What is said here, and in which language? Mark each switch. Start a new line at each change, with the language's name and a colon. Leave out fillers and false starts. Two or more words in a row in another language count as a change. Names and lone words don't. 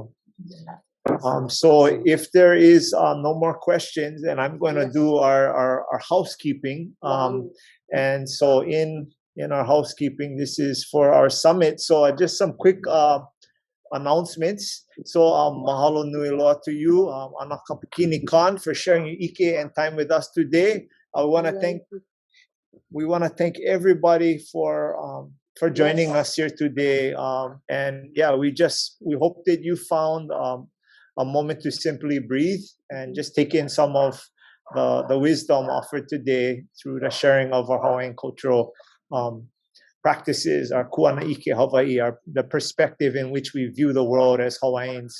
English: So if there is no more questions, and I'm going to do our housekeeping. And so in our housekeeping, this is for our summit. So just some quick announcements. So
Hawaiian: mahalo nui loa
English: to you, Ana Kapukini Kon, for sharing your ike and time with us today. We want to thank everybody for joining us here today. And yeah, we hope that you found a moment to simply breathe and just take in some of the wisdom offered today through the sharing of our Hawaiian cultural practices, our
Hawaiian: kuana ike Hawaii,
English: the perspective in which we view the world as Hawaiians.